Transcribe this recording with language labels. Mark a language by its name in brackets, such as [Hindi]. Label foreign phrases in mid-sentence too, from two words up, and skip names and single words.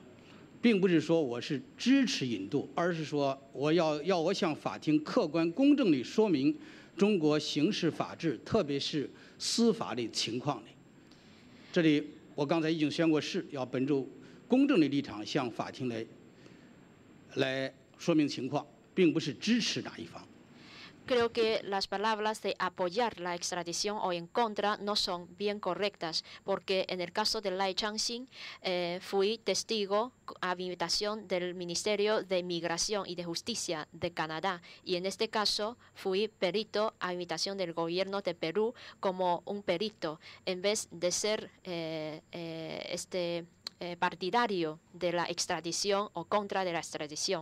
[Chinese] 并不是说我是支持引渡，而是说我要向法庭客观公正地说明中国刑事法治，特别是司法的情况的。这里我刚才已经宣过誓，要本着公正的立场向法庭来说明情况，并不是支持哪一方。 [Spanish] Creo que las palabras de apoyar la extradición o en contra no son bien correctas, porque en el caso de Lai Chang-shin fui testigo a invitación del Ministerio de Migración y de Justicia de Canadá, y en este caso fui perito a invitación del gobierno de Perú como un perito, en vez de ser partidario de la extradición o contra de la extradición.